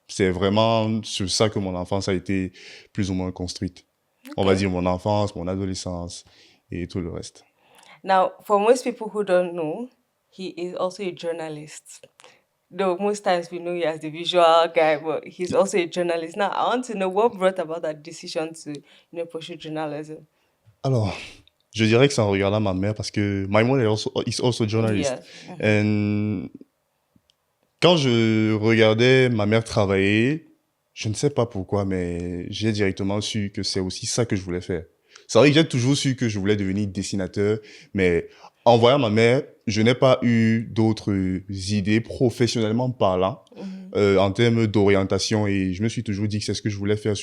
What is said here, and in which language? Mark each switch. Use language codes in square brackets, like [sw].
[fr] C'est vraiment sur ça que mon enfance a été plus ou moins construite. On va [en] Okay. [fr] dire mon enfance, mon adolescence et tout le reste. [en] Now, for most people who don't know, he is also a journalist. Though most times we know you as the visual guy, but he's also a journalist. Now, I want to know what brought about that decision to, pursue journalism. [fr] Alors, je dirais que c'est en regardant ma mère parce que [en] my mother is also a journalist. Yes. [fr] And quand je regardais ma mère travailler, je ne sais pas pourquoi, mais j'ai directement su que c'est aussi ça que je voulais faire. C'est vrai que j'ai toujours su que je voulais devenir dessinateur, mais en voyant ma mère, je n'ai pas eu d'autres idées professionnellement parlant en termes d'orientation et je me suis toujours dit que c'est ce que je voulais faire.